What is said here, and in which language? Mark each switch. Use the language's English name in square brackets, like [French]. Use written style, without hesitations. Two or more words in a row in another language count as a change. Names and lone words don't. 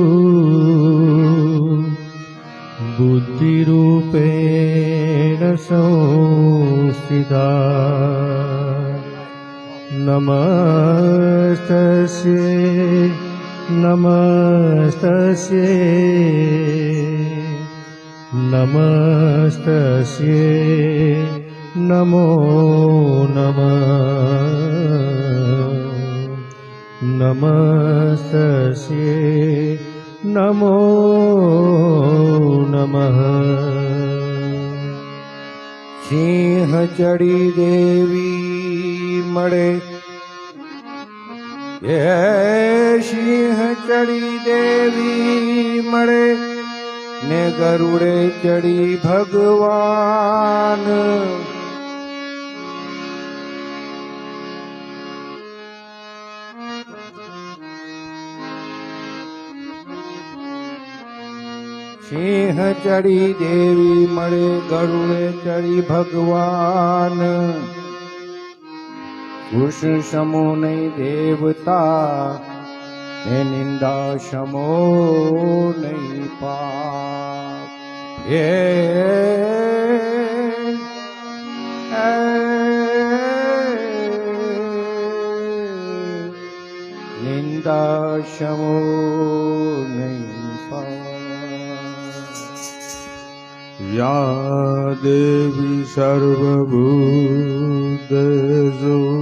[Sanskrit] बुद्धिरूपेण संस्थिता नमस्तस्यै नमस्तस्यै नमस्तस्यै नमो नमः नमस्तस्यै नमो नमः। [Gujarati] સિંહ ચઢી દેવી મળે યે સિંહ ચઢી દેવી મળે ને ગરુડે ચઢી ભગવાન સિંહ ચઢી દેવી મળે ગરુડે ચઢી ભગવાન કુશ સમો નહીં દેવતા ને નિંદા સમો નહીં પાપ યે નિંદા સમો નહીં પાપ। [Sanskrit] या देवी सर्वभूतेषु